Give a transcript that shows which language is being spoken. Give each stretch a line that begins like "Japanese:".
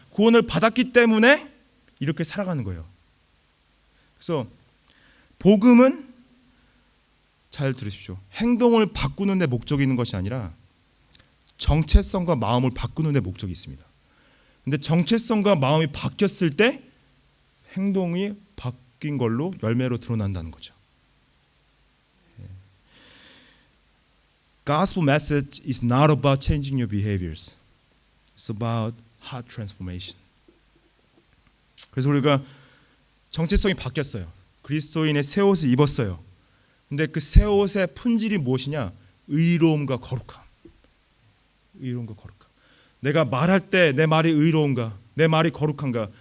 Korean: 구원을 받았기 때문에 이렇게 살아가는 거예요. 그래서 복음은, 잘 들으십시오, 행동을 바꾸는 데 목적이 있는 것이 아니라 정체성과 마음을 바꾸는 데 목적이 있습니다. 근데 정체성과 마음이 바뀌었을 때 행동이 바뀐 걸로 열매로 드러난다는 거죠.
English: Gospel message is not about changing your behaviors. It's about heart transformation.
Korean: 그래서 우리가 정체성이 바뀌었어요. 그리스도인의 새 옷을 입었어요. 근데 그 새 옷의 품질이 무엇이냐? 의로움과 거룩함. 의로움과 거룩함. 내가 말할 때 내 말이 의로운가? 내 말이 거룩한가?